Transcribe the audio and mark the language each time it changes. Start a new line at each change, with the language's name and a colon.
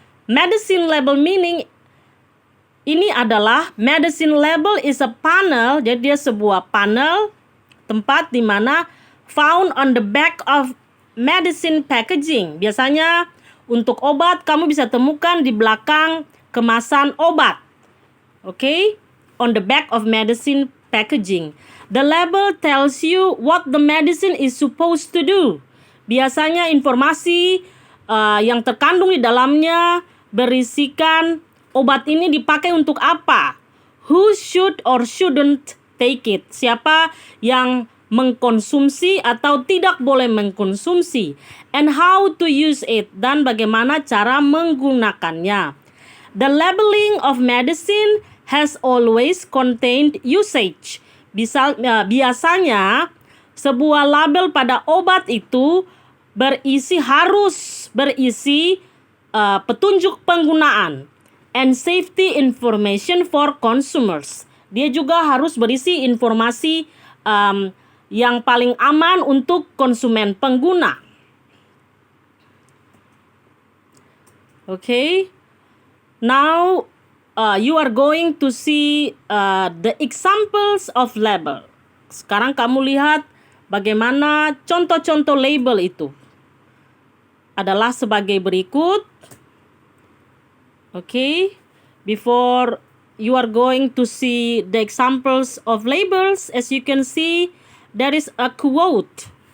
English: Medicine label meaning
Indonesian: ini adalah
English: medicine label is a panel,
Indonesian: jadi dia sebuah panel tempat di mana
English: found on the back of medicine packaging.
Indonesian: Biasanya untuk obat kamu bisa temukan di belakang kemasan obat.
English: Okay? On the back of medicine packaging. The label tells you what the medicine is supposed to do.
Indonesian: Biasanya informasi yang terkandung di dalamnya berisikan obat ini dipakai untuk apa?
English: Who should or shouldn't take it?
Indonesian: Siapa yang mengkonsumsi atau tidak boleh mengkonsumsi?
English: And how to use it?
Indonesian: Dan bagaimana cara menggunakannya?
English: The labeling of medicine has always contained usage.
Indonesian: Biasanya sebuah label pada obat itu harus berisi petunjuk penggunaan
English: and safety information for consumers.
Indonesian: Dia juga harus berisi informasi yang paling aman untuk konsumen pengguna.
English: Okay, now you are going to see the examples of label.
Indonesian: Sekarang kamu lihat bagaimana contoh-contoh label itu adalah sebagai berikut.
English: Okay, before you are going to see the examples of labels, as you can see, there is a quote.